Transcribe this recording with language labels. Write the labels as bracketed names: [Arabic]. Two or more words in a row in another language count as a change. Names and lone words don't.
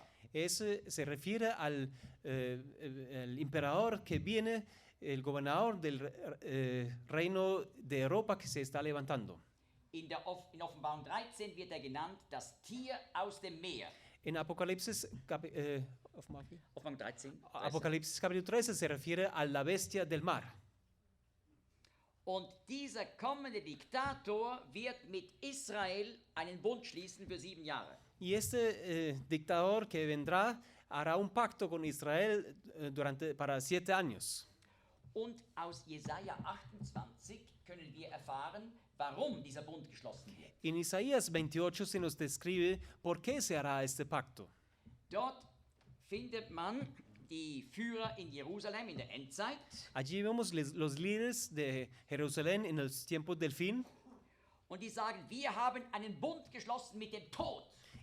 [Spanish] se refiere el emperador que viene, el gobernador del reino de Europa que se está levantando. [German] In Offenbarung 13 wird genannt, das Tier aus dem Meer. [Spanish] En Apocalipsis, [German] Offenbarung 13. [Spanish] Apocalipsis capítulo 13 se refiere a la bestia del mar. [German] Und dieser kommende Diktator wird mit Israel einen Bund schließen für 7 Jahre. [Spanish] Y este dictador que vendrá hará un pacto con Israel para 7 años. [German] Und aus Jesaja 28 können wir erfahren, warum dieser Bund geschlossen wird. [Spanish] En Isaías 28 se nos describe por qué se hará este pacto. [German] Dort findet man die Führer in Jerusalem in der Endzeit. [Spanish] Allí vemos los líderes de Jerusalén en los tiempos del fin. [German] Und die sagen, wir haben einen Bund geschlossen mit dem Tod.